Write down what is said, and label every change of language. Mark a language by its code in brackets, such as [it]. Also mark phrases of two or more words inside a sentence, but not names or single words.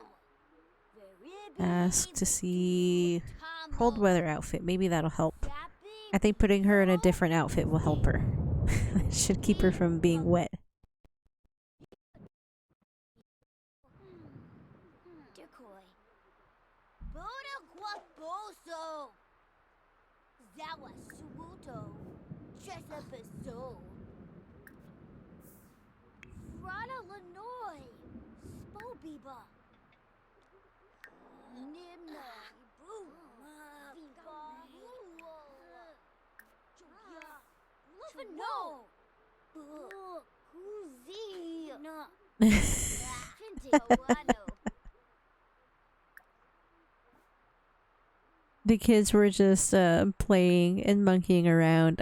[en] Ask to see cold weather outfit. Maybe that'll help. I think putting her in a different outfit will help her. It should keep her from being wet. Decoy. Boda Guaposo. Zawa Subuto. Chesapeake. Frada Lanoy. Spobiba. Nimna. Booma. Viva. No. Who's no. The kids were just playing and monkeying around.